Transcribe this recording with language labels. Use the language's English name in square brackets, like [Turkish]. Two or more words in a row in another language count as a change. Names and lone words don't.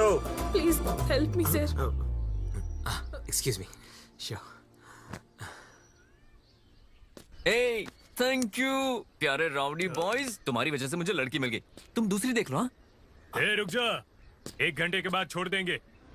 [English] Please help me sir. Excuse me. श्योर. Hey, thank you, [Hindi] प्यारे [English] rowdy boys. [Hindi] तुम्हारी वजह से मुझे लड़की मिल गई, तुम दूसरी देख लो। हाँ, रुक जा, 1 घंटे के बाद छोड़ देंगे।